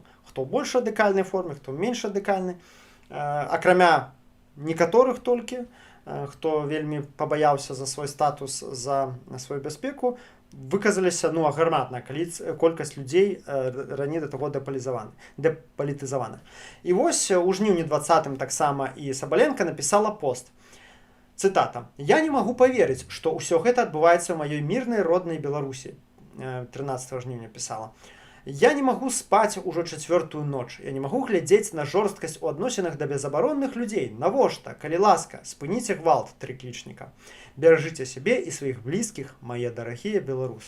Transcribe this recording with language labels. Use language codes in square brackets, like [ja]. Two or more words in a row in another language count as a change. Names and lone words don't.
[be] Хто ў больш радыкальнай форме, хто менш радыкальны. Акрамя некаторых толькі, хто вельмі пабаяўся за свой статус, за сваю бяспеку, выказаліся аграмадная колькасць людзей раней да таго дэпалітызаваных. І вось у жніўні 20-м таксама і Сабаленко напісала пост. Цытата. [ru] «Я не могу поверить, что [be] ўсё гэта адбываецца ў маёй мірнай роднай Беларусі», 13 жніўня пісала. [ru] «Я не могу [be] спаць ужо 4-ю ноч. [ru] Я не могу [be] глядзець на жорсткасць у адносінах да безабаронных людзей. Навошта, калі ласка, спыніце гвалт, трыклічніка. Беражыце сябе і сваіх блізкіх, мае дарагія беларусы».